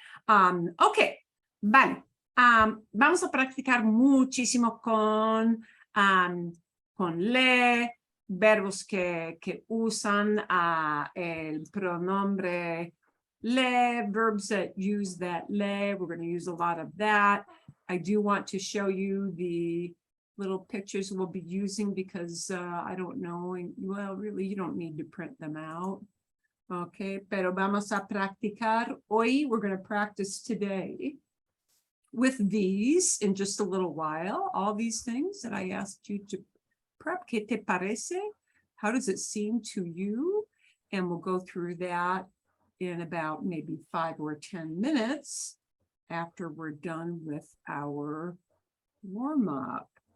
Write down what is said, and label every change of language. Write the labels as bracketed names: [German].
[Spanish] Okay, vale. Vamos a practicar muchísimo con le, verbos que usan el pronombre le, [English] verbs that use that le. We're going to use a lot of that. I do want to show you the little pictures we'll be using because I don't know, well, really, you don't need to print them out. [Spanish] Okay, pero vamos a practicar hoy. [English] We're going to practice today with these in just a little while, all these things that I asked you to prep. [Spanish] ¿Qué te parece? [English] How does it seem to you? And we'll go through that in about maybe 5 or 10 minutes after we're done with our warm-up.